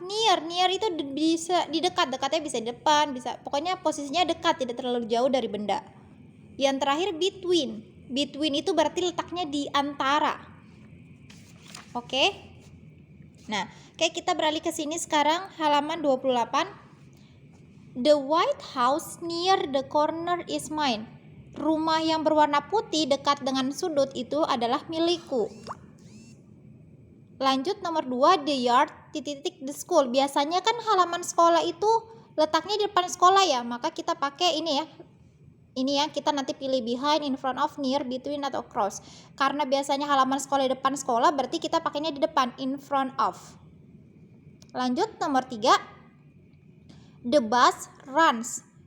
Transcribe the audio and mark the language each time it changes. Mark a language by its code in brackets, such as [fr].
[id] Near itu bisa di dekat, dekatnya bisa di depan, bisa, pokoknya posisinya dekat, tidak terlalu jauh dari benda. Yang terakhir between itu berarti letaknya di antara. Oke. Nah, kita beralih ke sini sekarang, halaman 28. [en] The White House near the corner is mine. [id] Rumah yang berwarna putih dekat dengan sudut itu adalah milikku. Lanjut nomor 2, [en] the yard the school. [id] Biasanya kan halaman sekolah itu letaknya di depan sekolah ya, maka kita pakai ini ya. Ini ya, kita nanti pilih behind, in front of, near, between atau across. Karena biasanya halaman sekolah di depan sekolah, berarti kita pakainya di depan, in front of. Lanjut nomor 3, [en] the bus runs.